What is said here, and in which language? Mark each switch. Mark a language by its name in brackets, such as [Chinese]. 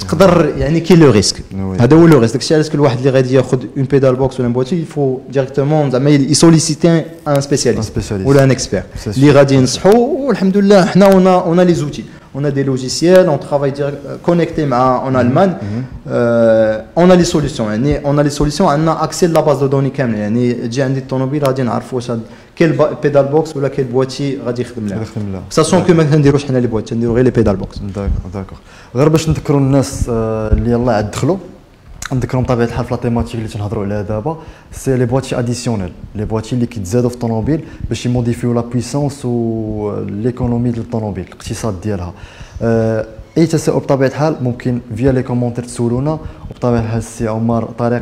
[Arabic] تقدر يعني كاين لو ريسك هذا هو لو ريسك داكشي علاش كل واحد اللي غادي ياخذ اون بيدال بوكس ولا بواتي يفو ديريكتومون زعما يسوليسيتي ان سبيسياليست ولا ان اكسبير اللي غادي ينصحوا والحمد لله حنا اون لي زوتي [French] on a des logiciels, on travaille connecté en Allemagne, on a les solutions. On a les solutions, on a accès à la base de données كاملة. [Arabic] يعني تجي عندي الطوموبيل غادي نعرفوا واش كاين بيدال بوكس ولا كاين بواتي غادي يخدم لها. ساسون كو ما كنديروش حنا لي بواتي نديرو غير لي بيدال بوكس. داكور. غير باش نذكروا الناس اللي يلاه عاد دخلوا نذكرهم بطبيعه الحال في لا تيماتيك اللي تنهضروا عليها دابا سي لي بواتي اديسيونيل لي بواتي اللي كيتزادوا في الطوموبيل باش يموديفيو لا بويسونس و ليكونومي ديال الطوموبيل الاقتصاد ديالها اي تساؤل بطبيعه الحال ممكن فيا لي كومونتير تسولونا وبطبيعه الحال السي عمر طريق